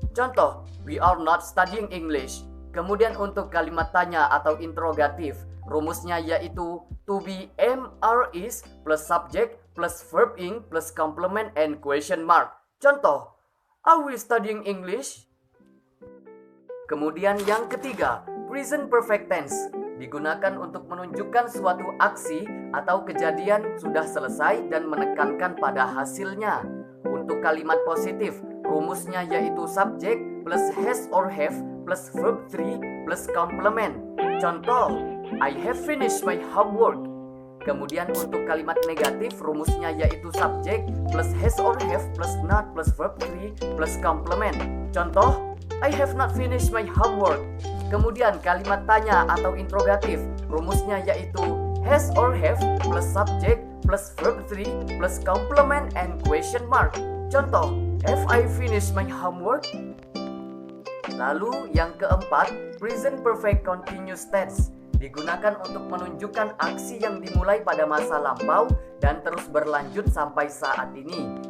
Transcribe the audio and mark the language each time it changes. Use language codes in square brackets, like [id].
[en] Contoh, we are not studying English. [id] Kemudian untuk kalimat tanya atau interrogatif, rumusnya yaitu to be am are is plus subject plus verb ing plus complement and question mark. [en] Contoh, are we studying English? [id] Kemudian yang ketiga, present perfect tense digunakan untuk menunjukkan suatu aksi atau kejadian sudah selesai dan menekankan pada hasilnya. Untuk kalimat positif, rumusnya yaitu subject plus has or have plus verb 3 plus complement. Contoh, [en] I have finished my homework. [id] Kemudian untuk kalimat negatif, rumusnya yaitu subject plus has or have plus not plus verb 3 plus complement. [en] Contoh, I have not finished my homework. [id] Kemudian kalimat tanya atau interrogatif, rumusnya yaitu has or have plus subject plus verb 3 plus complement and question mark. [en] Contoh, have I finished my homework? [id] Lalu yang keempat, present perfect continuous tense digunakan untuk menunjukkan aksi yang dimulai pada masa lampau dan terus berlanjut sampai saat ini.